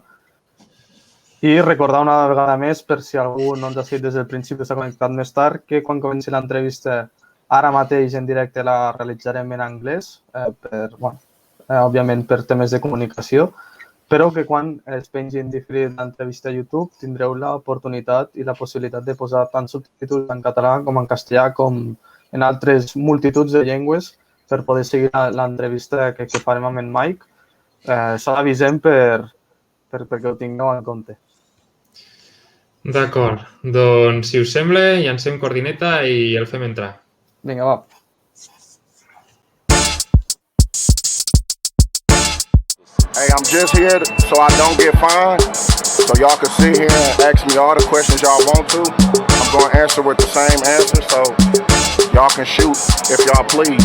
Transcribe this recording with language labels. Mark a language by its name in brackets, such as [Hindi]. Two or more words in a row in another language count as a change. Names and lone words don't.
[Catalan] I recordar una vegada més, per si algú no ens ha seguit des del principi, s'ha connectat més tard, que quan comenci l'entrevista ara mateix en directe la realitzarem en anglès, òbviament per temes de comunicació, però que quan es pengi en diferit l'entrevista a YouTube tindreu l'oportunitat i la possibilitat de posar tant subtítols en català com en castellà com en altres multituds de llengües per poder seguir l'entrevista que farem amb en Myke. S'ho avisem perquè ho tingueu en compte. D'acord. Doncs, si us sembla, llancem coordineta i el fem entrar. Vinga, va. [English] Hey, I'm just here so I don't get fined. So y'all can sit here and ask me all the questions y'all want to. I'm going to answer with the same answer, so y'all can shoot if y'all please.